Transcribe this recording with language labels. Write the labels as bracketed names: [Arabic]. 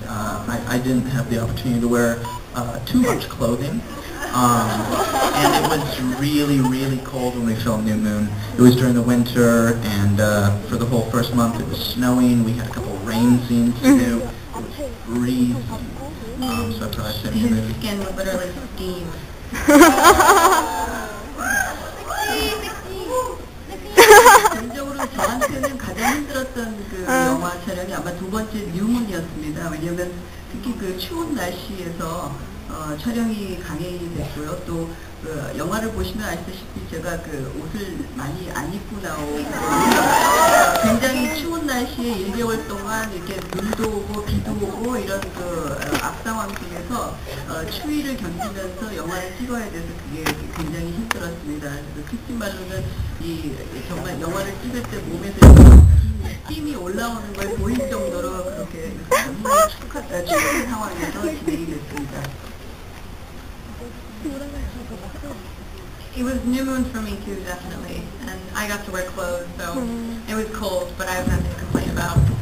[English] I didn't have the opportunity to wear too much clothing, and it was really, really cold when we filmed New Moon. It was during the winter, and for the whole first month it was snowing. We had a couple of rain scenes to do. It was freezing, so I probably said New His Moon. skin was literally steam. [Korean] 개인적으로 저한테는 가장 힘들었던 그 영화 촬영이 아마 두 번째 뉴문이었습니다. 왜냐하면 특히 그 추운 날씨에서 촬영이 강행이 됐고요. 또 그 영화를 보시면 아시다시피 제가 그 옷을 많이 안 입고 나오고 굉장히 추운 날씨에 1개월 동안 이렇게 눈도 오고 비도 오고 이런 그 악상황 속에서 추위를 견디면서 영화를 찍어야 돼서 그게 굉장히 힘들었습니다. 그래서 크리스틴 발로는 이 정말 영화를 찍을 때 몸에서 힘이 올라오는 걸 보일 정도로 그렇게 추운 상황에서 진행이 됐습니다. [English] It was new moon for me too, definitely, and I got to wear clothes, so it was cold, but I have nothing to complain about.